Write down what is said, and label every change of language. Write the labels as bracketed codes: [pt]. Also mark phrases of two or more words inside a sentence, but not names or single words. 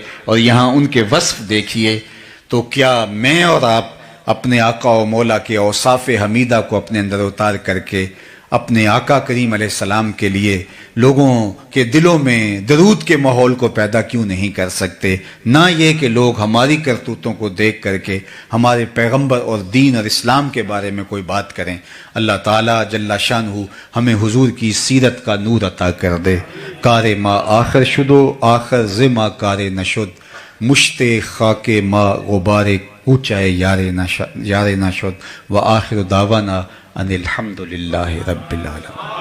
[ur] اور یہاں ان کے وصف دیکھیے. تو کیا میں اور آپ اپنے آقا و مولا کے اوصاف حمیدہ کو اپنے اندر اتار کر کے اپنے آقا کریم علیہ السلام کے لیے لوگوں کے دلوں میں درود کے ماحول کو پیدا کیوں نہیں کر سکتے؟ نہ یہ کہ لوگ ہماری کرتوتوں کو دیکھ کر کے ہمارے پیغمبر اور دین اور اسلام کے بارے میں کوئی بات کریں۔ اللہ تعالیٰ جل شانہ ہمیں حضور کی سیرت کا نور عطا کر دے۔ [fa] کار ما آخر شدو آخر زما کار نشد، مشت خاک ما غبار کوچائے یار نشد، [ar] و آخر دعوانا ان الحمد للہ رب العالمین۔